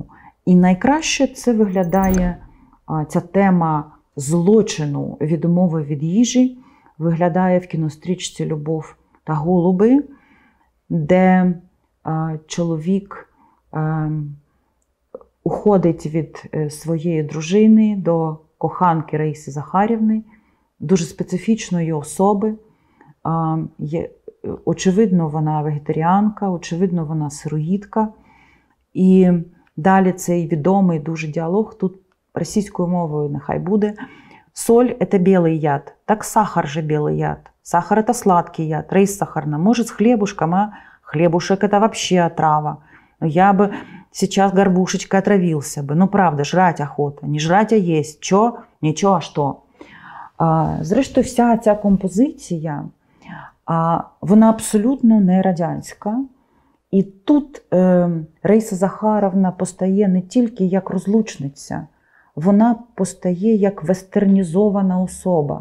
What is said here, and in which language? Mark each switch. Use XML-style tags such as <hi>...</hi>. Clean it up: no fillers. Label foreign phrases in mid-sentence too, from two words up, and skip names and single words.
<uk>І найкраще це виглядає, ця тема злочину, відмови від їжі, виглядає в кінострічці «Любов та голуби», де чоловік уходить від своєї дружини до коханки Раїси Захарівни, дуже специфічної особи. Очевидно, вона вегетаріанка, очевидно, вона сироїдка. І далі цей відомий дуже діалог, тут російською мовою нехай буде.</uk> <ru>«Соль – это белый яд, так сахар же белый яд. Сахар – это сладкий яд, Раиса Сахаровна, может, с хлебушком, а? Хлебушек – это вообще отрава. Я бы сейчас горбушечкой отравился бы. Ну, правда, жрать охота. Не жрать, а есть.</ru> <uk>Чо? Нічого, а що?» Зрештою, вся ця композиція, вона абсолютно не радянська. І тут Раїса Захаровна постає не тільки як розлучниця, вона постає як вестернізована особа.</uk>